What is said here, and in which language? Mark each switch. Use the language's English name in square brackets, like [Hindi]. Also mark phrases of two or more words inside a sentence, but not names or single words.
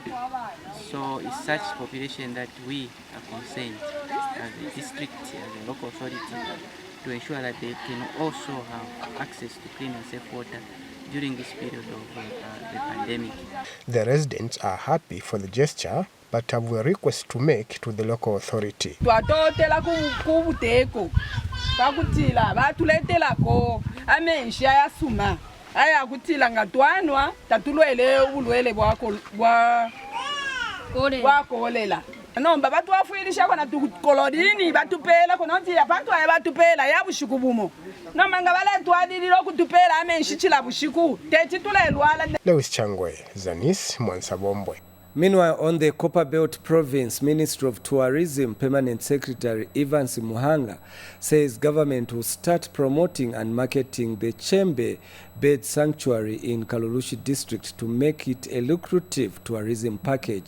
[English] So it's such population that we are concerned as a district, as a local authority, to ensure that they can also have access to clean and safe water during this period of the pandemic. The residents are happy for the gesture, but have a request to make to the local authority. [Bemba] Aya kutila ngatwanwa tatulwele ubulwele bwa kolela nomba batu wafuilisha kona tukolorini batupela kona nti abantu aya batupela ya bushiku bumo nomanga bale twadililo kutupela amenshitila bushiku tetitulelwala. [English] Lewis Changwe, ZANIS, Mwansabombwe. Meanwhile, on the Copper Belt Province, Minister of Tourism Permanent Secretary Evans Muhanga says government will start promoting and marketing the Chembe Bird Sanctuary in Kalulushi District to make it a lucrative tourism package.